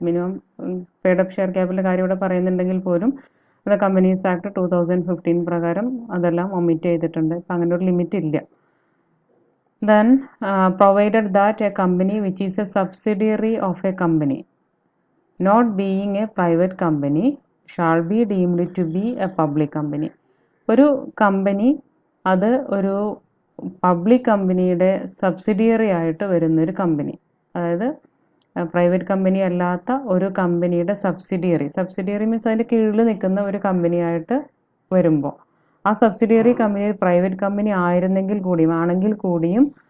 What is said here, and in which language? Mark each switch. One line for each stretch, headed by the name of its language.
Malayalam: Minimum paid up share capital കാര്യം ഇവിടെ പറയുന്നുണ്ടെങ്കിൽ പോലും അത് കമ്പനീസ് ആക്ട് 2015 പ്രകാരം അതെല്ലാം ഒമിറ്റ് ചെയ്തിട്ടുണ്ട്. ഇപ്പം അങ്ങനെ ഒരു ലിമിറ്റ് ഇല്ല.
English: Then provided that a company which is a subsidiary of a company not being a private company shall be deemed to be a public company.
Malayalam: ഒരു കമ്പനി അത് ഒരു പബ്ലിക് കമ്പനിയുടെ സബ്സിഡിയറി ആയിട്ട് വരുന്നൊരു കമ്പനി, അതായത് പ്രൈവറ്റ് കമ്പനി അല്ലാത്ത ഒരു കമ്പനിയുടെ സബ്സിഡിയറി മീൻസ് അതിൻ്റെ കീഴിൽ നിൽക്കുന്ന ഒരു കമ്പനിയായിട്ട് വരുമ്പോൾ ആ സബ്സിഡിയറി കമ്പനി പ്രൈവറ്റ് കമ്പനി ആണെങ്കിൽ കൂടിയും